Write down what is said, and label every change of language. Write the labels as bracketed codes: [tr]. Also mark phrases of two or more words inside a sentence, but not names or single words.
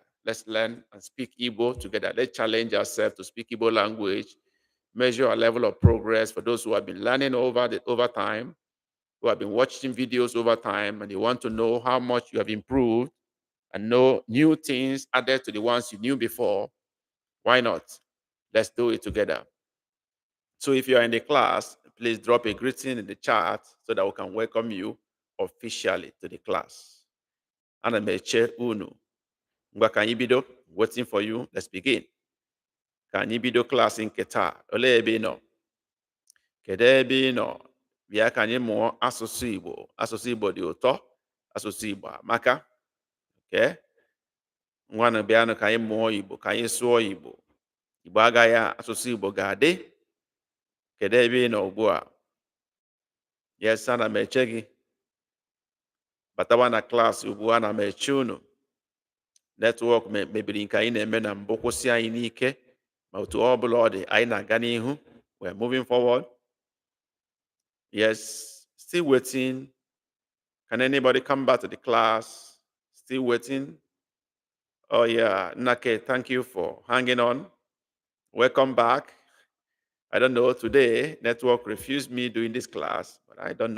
[en] Let's learn and speak Igbo together. Let's challenge ourselves to speak Igbo language, measure our level of progress for those who have been learning over time, who have been watching videos over time, and you want to know how much you have improved and know new things added to the ones you knew before. Why not? Let's do it together. So if you are in the class, please drop a greeting in the chat so that we can welcome you officially to the class. [ig] Ana m eche unu. Ngwa ka anyị bido. [en] Waiting for you. Let's begin. [ig] Ka anyị bido klaasị nke taa. Olee ebe ị nọ? Kedu ebe ị nọ? Bịa ka anyị mụọ asụsụ Igbo. Asụsụ Igbo dị ụtọ. Asụsụ Igbo amaka. Okay? Ngwanụ bịanụ ka anyị mụọ Igbo, ka anyị sụọ Igbo. Igbo agaghị asụsụ Igbo ga-adị. Kedu ebe ị nọ ugbu a? Yes, ana m eche gị. Batawa na klaasị ugbu a, ana m eche unu. Netwọk mebiri nke anyị na-eme na mbụ kwụsị anyị n'ike, ma otu ọ bụla ọ dị, anyị na-aga n'ihu. [en] We're moving forward. Yes, still waiting. Can anybody come back to the class? Still waiting. Oh yeah, Nake, thank you for hanging on. Welcome back. I don't know, today network refused me doing this class, but I don't know.